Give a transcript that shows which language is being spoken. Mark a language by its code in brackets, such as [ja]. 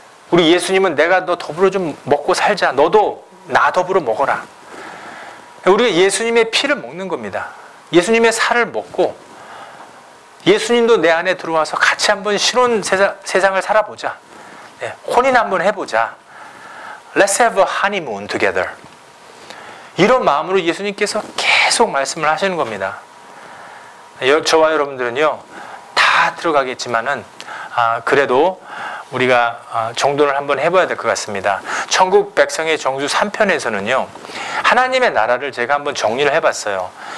[ko] 우리 예수님은 내가 너 더불어 좀 먹고 살자. 너도 나 더불어 먹어라. 우리가 예수님의 피를 먹는 겁니다. 예수님의 살을 먹고 예수님도 내 안에 들어와서 같이 한번 신혼 세상을 살아보자. 네, 혼인 한번 해보자. [en] Let's have a honeymoon together. [ko] 이런 마음으로 예수님께서 계속 말씀을 하시는 겁니다. 저와 여러분들은요, 다 들어가겠지만은 그래도 우리가 정돈을 한번 해봐야 될 것 같습니다. 천국 백성의 정수 3편에서는요. 하나님의 나라를 제가 한번 정리를 해봤어요.